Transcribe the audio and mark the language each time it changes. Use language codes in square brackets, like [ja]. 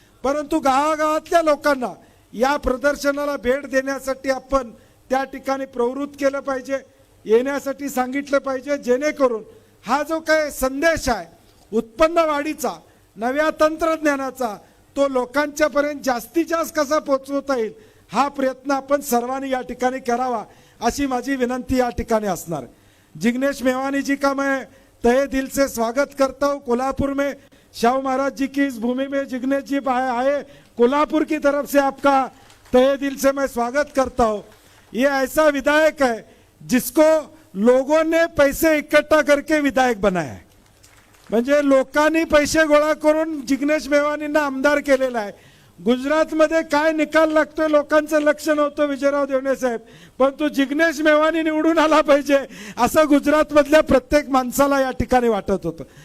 [mr] परंतु गावागावातल्या लोकांना या प्रदर्शनाला भेट देण्यासाठी आपण त्या ठिकाणी प्रवृत्त केलं पाहिजे, येण्यासाठी सांगितलं पाहिजे, जेणेकरून हा जो काही संदेश आहे उत्पन्न वाढीचा, नव्या तंत्रज्ञानाचा, तो लोकांच्यापर्यंत जास्तीत जास्त कसा पोहोचवता येईल हा प्रयत्न आपण सर्वांनी या ठिकाणी करावा, अशी माझी विनंती या ठिकाणी असणार है. [hi] जिग्नेश मेवानी जी का मैं तहे दिल से स्वागत करता हूँ. कोल्हापुर में शाहू महाराज जी की इस भूमि में जिग्नेश जी आए, कोल्हापुर की तरफ से आपका तहे दिल से मैं स्वागत करता हूँ. ये ऐसा विधायक है जिसको लोगों ने पैसे इकट्ठा करके विधायक बनाया है. [mr] म्हणजे लोकांनी पैसे गोळा करून जिग्नेश मेवानींना आमदार केलेला आहे. गुजरातमध्ये काय निकाल लागतोय लोकांचं लक्ष नव्हतं विजयराव देवणे साहेब, परंतु जिग्नेश मेवानी निवडून आला पाहिजे असं गुजरातमधल्या प्रत्येक माणसाला या ठिकाणी वाटत होतं.